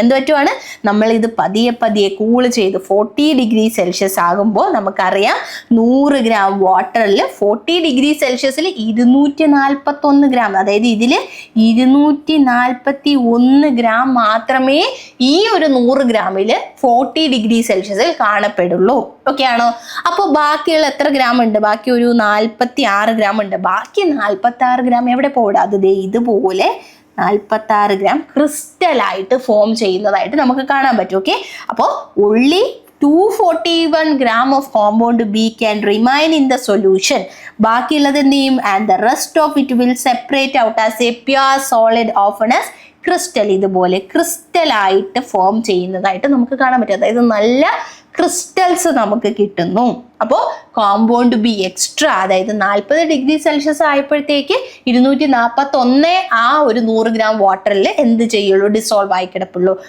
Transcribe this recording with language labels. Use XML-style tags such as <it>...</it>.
<ml>എന്ത് പറ്റുവാണ്, നമ്മൾ ഇത് പതിയെ കൂള് ചെയ്ത് 40 ഡിഗ്രി സെൽഷ്യസ് ആകുമ്പോൾ നമുക്കറിയാം 100 ഗ്രാം വാട്ടറിൽ 40 ഡിഗ്രി സെൽഷ്യസിൽ 241 ഗ്രാം, അതായത് ഇതിൽ 241 ഗ്രാം മാത്രമേ ഈ ഒരു 100 ഗ്രാമിൽ 40 ഡിഗ്രി സെൽഷ്യസിൽ കാണപ്പെടുള്ളൂ. ഓക്കെ ആണോ? അപ്പോൾ ബാക്കിയുള്ള എത്ര ഗ്രാം ഉണ്ട്? ബാക്കി ഒരു 46 ഗ്രാം ഉണ്ട്. ബാക്കി 46 ഗ്രാം എവിടെ പോടാ? അത് ഇതുപോലെ 46 ഗ്രാം ക്രിസ്റ്റലായിട്ട് ഫോം ചെയ്യുന്നതായിട്ട് നമുക്ക് കാണാൻ പറ്റും. ഓക്കെ, അപ്പോൾ</ml> <en>only 241 gram of compound B can remain in the solution.</en> <ml>ബാക്കിയുള്ളത് എന്ത് ചെയ്യും?</ml> <en>And the rest of it will separate out as a pure solid often as crystal.</en> <ml>ഇതുപോലെ ക്രിസ്റ്റലായിട്ട് ഫോം ചെയ്യുന്നതായിട്ട് നമുക്ക് കാണാൻ പറ്റും. അതായത് നല്ല ക്രിസ്റ്റൽസ് നമുക്ക് കിട്ടുന്നു. അപ്പോൾ കോമ്പൗണ്ട് ബി എക്സ്ട്രാ, അതായത് 40 ഡിഗ്രി സെൽഷ്യസ് ആയപ്പോഴത്തേക്ക് 241 ആ ഒരു 100 ഗ്രാം വാട്ടറിൽ എന്ത് ചെയ്യുള്ളൂ? ഡിസോൾവ് ആയി കിടപ്പുള്ളൂ.</ml>